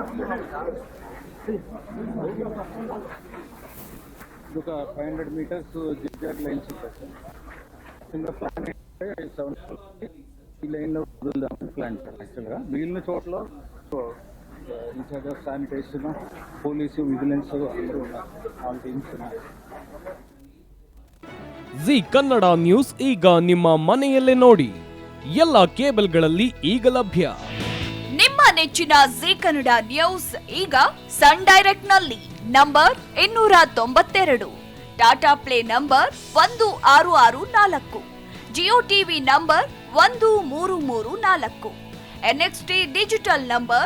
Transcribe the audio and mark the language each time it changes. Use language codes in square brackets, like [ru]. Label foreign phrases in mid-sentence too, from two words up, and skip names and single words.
[te] ఇది ఒక 500 [en] meters zigzag lines [te] ఉంటాయి సార్. కింద ప్లాన్ అయితే 7 ఈ లైన్లో వదులుదాం ప్లాన్ సార్. యాక్చువల్గా మిగిలిన చోట్ల [en] in charge of sanitation, [te] పోలీసు, విజిలెన్స్ అందరూ ఉన్నారు. [en] all teams [te] ఉన్నారు. [kn] ಜಿ ಕನ್ನಡ ನ್ಯೂಸ್ ಈಗ ನಿಮ್ಮ ಮನೆಯಲ್ಲೇ ನೋಡಿ. ಎಲ್ಲ ಕೇಬಲ್ಗಳಲ್ಲಿ ಈಗ ಲಭ್ಯ. ನಿಮ್ಮ ನೆಚ್ಚಿನ ಜಿ ಕನ್ನಡ ನ್ಯೂಸ್ ಈಗ ಸನ್ ಡೈರೆಕ್ಟ್ ನಲ್ಲಿ ನಂಬರ್ 292, ಟಾಟಾ ಪ್ಲೇ ನಂಬರ್ 1664, ಜಿಯೋ ಟಿವಿ ನಂಬರ್ 1334, ಎನ್ಎಕ್ಸ್ಟಿ ಡಿಜಿಟಲ್ ನಂಬರ್